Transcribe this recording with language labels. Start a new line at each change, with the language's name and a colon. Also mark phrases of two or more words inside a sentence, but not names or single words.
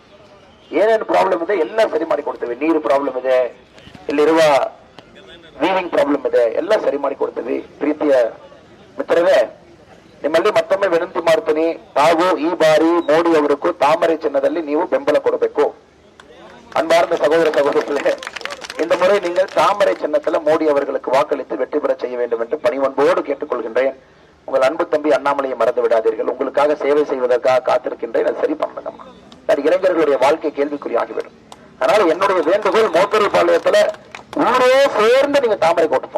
Kannada: ಏನೇನು ಪ್ರಾಬ್ಲಮ್ ಇದೆ ಎಲ್ಲ ಸರಿ ಮಾಡಿ ಕೊಡ್ತೀವಿ. ನೀರು ಪ್ರಾಬ್ಲಮ್ ಇದೆ, ಇಲ್ಲಿರುವ ವೀವಿಂಗ್ ಪ್ರಾಬ್ಲಮ್ ಇದೆ, ಎಲ್ಲ ಸರಿ ಮಾಡಿ ಕೊಡ್ತೀವಿ. ಪ್ರೀತಿಯ ಮಿತ್ರರೇ, ನಿಮ್ಮಲ್ಲಿ ಮತ್ತೊಮ್ಮೆ ವಿನಂತಿ ಮಾಡ್ತೀನಿ, ತಾವು ಈ ಬಾರಿ ಮೋದಿ ಅವರಿಗೂ ತಾಮರೆ ಚಿನ್ನದಲ್ಲಿ ನೀವು ಬೆಂಬಲ ಕೊಡಬೇಕು.
Tamil: அன்பார்ந்த சகோதர சகோதரிகளே, இந்த முறை நீங்கள் தாமரை சின்னத்தில் மோடி அவர்களுக்கு வாக்களித்து வெற்றி பெற செய்ய வேண்டும் என்று பணிவன்போடு கேட்டுக்கொள்கின்றேன். உங்கள் அன்பு தம்பி அண்ணாமலையை மறந்து விடாதீர்கள். உங்களுக்காக சேவை செய்வதற்காக காத்திருக்கின்றேன். அது சரி பண்ணுங்கம்மா. இளைஞர்களுடைய வாழ்க்கை கேள்விக்குறியாகிவிடும். அதனால என்னுடைய வேண்டுகோள், மோத்தூர் பாளையத்துல ஊரே சேர்ந்து நீங்க தாமரை கோட்டப்போம்.